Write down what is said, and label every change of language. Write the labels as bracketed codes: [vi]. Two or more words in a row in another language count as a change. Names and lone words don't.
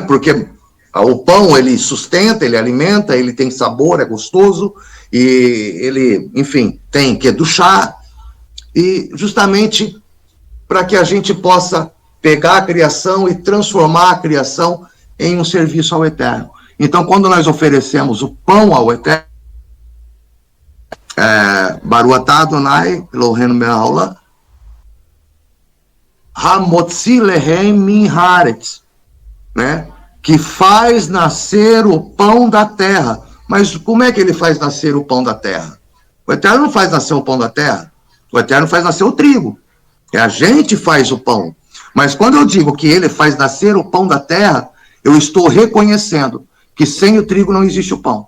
[pt] Porque o pão, ele sustenta, ele alimenta, ele tem sabor, é gostoso, e ele, enfim, tem que educhar, e justamente para que a gente possa pegar a criação e transformar a criação em um serviço ao Eterno. Então, quando nós oferecemos o pão ao Eterno, [he] ברוך אתה אדוני אלוהינו מלך העולם, המוציא לחם מן הארץ, [pt] né? Que faz nascer o pão da terra. Mas como é que ele faz nascer o pão da terra? O Eterno não faz nascer o pão da terra. O Eterno faz nascer o trigo. A gente faz o pão. Mas quando eu digo que ele faz nascer o pão da terra, eu estou reconhecendo que sem o trigo não existe o pão.